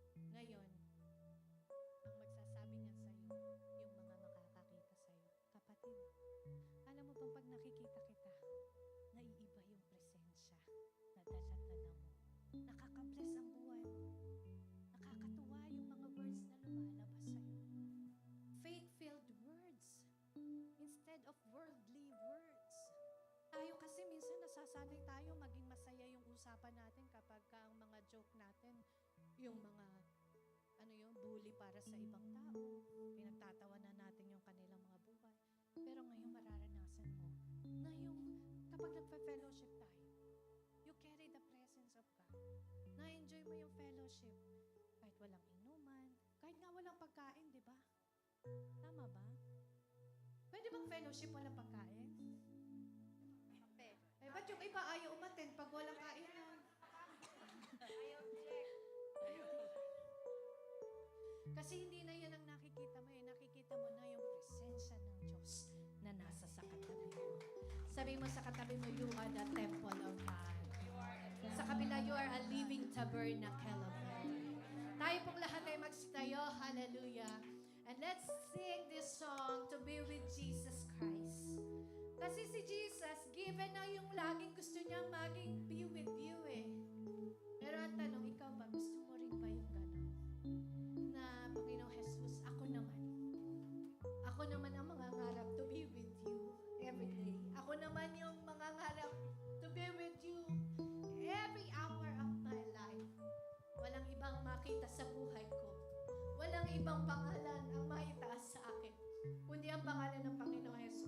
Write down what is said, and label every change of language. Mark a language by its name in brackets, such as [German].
[Filipino] Ngayon, ang magsasabi niyan sa'yo, yung mga makakakita sa'yo, kapatid, alam mo bang pag nakikita kita, naiiba yung presensya na dala-dala mo. Nakaka-bless ang buhay mo. Nakakatuwa yung mga words na lumalabas sa'yo. [English] Faith-filled words instead of worldly words. [Filipino] Tayo kasi minsan nasasanay tayo maging masaya yung usapan natin kapag ang mga joke natin, yung mga bully para sa ibang tao. Pinagtatawanan natin yung kanilang mga buhay. Pero ngayon mararanasan mo na yung kapag nagpa-fellowship tayo, [English] you carry the presence of God. [Filipino] Na-enjoy mo yung fellowship. Kahit walang inuman, kahit nga walang pagkain, di ba? Tama ba? Pwede bang fellowship walang pagkain? Eh, ba't yung iba ayaw umaten pag walang kainan? Kasi hindi na yan ang nakikita mo eh. Nakikita mo na yung presensya ng Diyos na nasa sa katabi mo. Sabi mo sa katabi mo, [English] you are the temple of God. [Filipino] Sa kabila, [English] you are a living tabernacle of God. [Filipino] Tayo pong lahat ay magsitayo. Hallelujah. [English] And let's sing this song to be with Jesus Christ. [Filipino] Kasi si Jesus, given na yung laging gusto niyang maging [English] be with you [Filipino] eh. Pero ang tanong, ikaw ba, gusto mo rin ba yung gano'n? Na, Panginoong Jesus, ako naman ang mangangarap [English] to be with you every day. [Filipino] Ako naman yung mangangarap [English] to be with you every hour of my life. [Filipino] Walang ibang makita sa buhay ko. Walang ibang pangalan ang maitaas sa akin, kundi ang pangalan ng Panginoon